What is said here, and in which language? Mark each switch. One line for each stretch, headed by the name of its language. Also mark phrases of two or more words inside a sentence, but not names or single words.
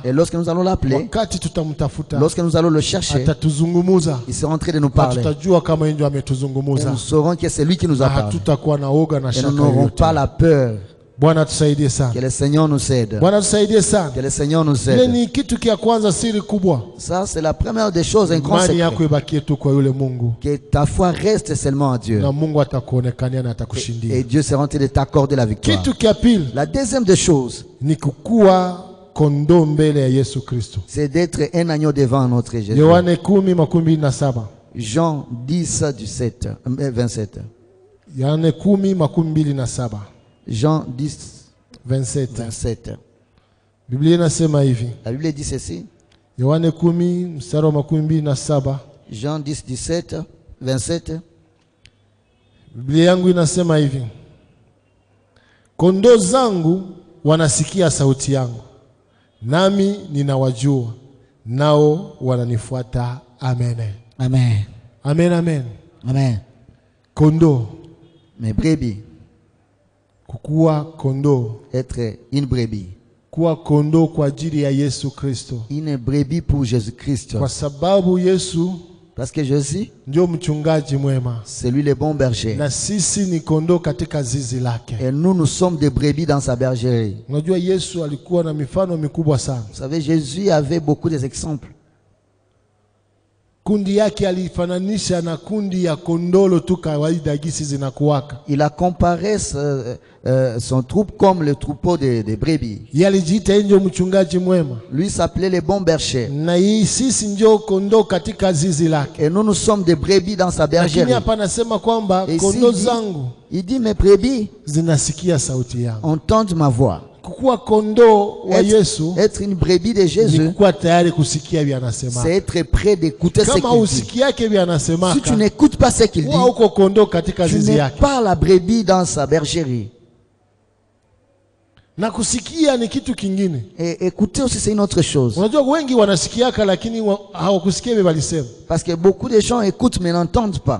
French: Et lorsque nous allons l'appeler,
Swahili: wakati tutamtafuta,
French: lorsque nous allons le chercher,
Swahili: atatuzungumuza,
French: il sera en train de nous
Swahili: na
French: parler.
Swahili: tutajua kama yeye ndio
French: Et
Swahili: ametuzungumuza,
French: nous saurons que c'est lui qui nous a
Swahili: na
French: parlé.
Swahili: hatutakuwa na oga na
French: Et nous
Swahili: shaka
French: n'aurons
Swahili: yoyote.
French: pas la peur.
Swahili: Bwana tusaidie sana,
French: Que le Seigneur nous aide.
Swahili: Bwana tusaidie sana.
French: Que le Seigneur nous
Swahili: Ile
French: aide.
Swahili: ni kitu kia kwanza, siri kubwa.
French: Ça, c'est la première des choses, un grand
Swahili: Imani yako
French: secret.
Swahili: ibakie tu kwa yule Mungu,
French: Que ta foi reste seulement en Dieu.
Swahili: na Mungu atakuonekania na
French: Et
Swahili: atakushindia.
French: Dieu sera en train de t'accorder la victoire.
Swahili: Kitu kia pili
French: La deuxième des choses,
Swahili: ni kukuwa kondoo mbele ya Yesu Kristo.
French: c'est d'être un agneau devant notre Jésus.
Swahili: Yohane 10:27.
French: Jean 10, 27.
Swahili: Yohane 10:27.
French: Jean 10, 27.
Swahili: 27. Biblia inasema hivi.
French: La Bible dit ceci.
Swahili: Yohane 10:27.
French: Jean 10, 17, 27.
Swahili: Biblia yangu inasema hivi. Kondoo zangu wanasikia sauti yangu, nami ninawajua, nao wananifuata. Amen. Amen. Amen, amen. Amen. Kondoo,
French: Mais brebis,
Swahili: kukuwa kondoo,
French: être une brebis.
Swahili: kuwa kondoo kwa ajili ya Yesu Kristo,
French: Une brebis pour Jésus-Christ.
Swahili: kwa sababu Yesu
French: Parce que Jésus,
Swahili: ndio mchungaji mwema,
French: c'est lui le bon berger.
Swahili: na sisi ni kondoo katika zizi lake.
French: Et nous, nous sommes des brebis dans sa bergerie.
Swahili: Unajua Yesu alikuwa na mifano mikubwa sana.
French: Vous savez, Jésus avait beaucoup d'exemples.
Swahili: Kundi yake alifananisha na kundi ya kondolo tu kawaida gisi zinakuwaka.
French: Il a comparé son troupe comme le troupeau des brebis.
Swahili: Yeye alijiita ndio mchungaji mwema,
French: Lui s'appelait le bon berger.
Swahili: na hii sisi ndio kondoo katika zizi lake.
French: Et nous sommes des brebis dans sa
Swahili: Lakini
French: bergerie.
Swahili: hapa anasema kwamba
French: Et
Swahili: kondoo
French: ici,
Swahili: zangu
French: il dit, mes brebis
Swahili: zinasikia sauti yangu.
French: entendent ma voix.
Swahili: Kukuwa kondoo wa Yesu
French: Être une brebis de
Swahili: ni
French: Jésus,
Swahili: kukuwa tayari kusikia vya anasema.
French: c'est être prêt d'écouter ce
Swahili: Kama
French: qu'il dit.
Swahili: usikiake vya anasema,
French: Si tu n'écoutes pas ce qu'il dit,
Swahili: huwa uko kondoo katika
French: tu
Swahili: zizi
French: n'es
Swahili: yake.
French: pas la brebis dans sa bergerie.
Swahili: Na kusikia ni kitu kingine.
French: Et écouter aussi, c'est une autre chose.
Swahili: Unajua wengi wanasikiaka lakini hawakusikia vile walisema.
French: Parce que beaucoup de gens écoutent mais n'entendent pas.